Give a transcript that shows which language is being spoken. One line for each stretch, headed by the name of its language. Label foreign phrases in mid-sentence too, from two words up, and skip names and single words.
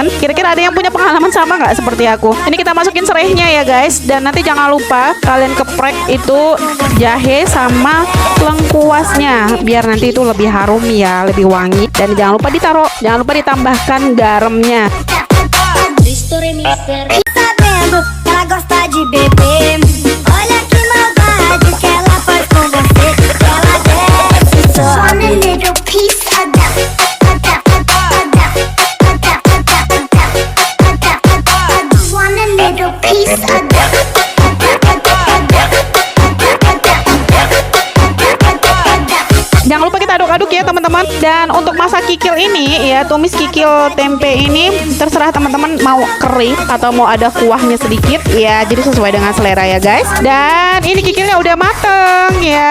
Indonesian: Kira-kira ada yang punya pengalaman sama nggak seperti aku? Ini kita masukin serainya ya guys, dan nanti jangan lupa kalian keprek itu jahe sama lengkuasnya biar nanti itu lebih harum ya, lebih wangi. Dan jangan lupa jangan lupa ditambahkan garamnya.
Portuguese: Sabendo que ela gosta de beber. Olha que maldade que ela faz com você. Ela desce só
English: one little piece of that. One little piece of that.
Indonesian: Jangan lupa kita aduk-aduk ya teman-teman. Dan untuk masak kikil ini ya, tumis kikil tempe ini terserah teman-teman mau kering atau mau ada kuahnya sedikit ya. Jadi sesuai dengan selera ya guys. Dan ini kikilnya udah mateng ya.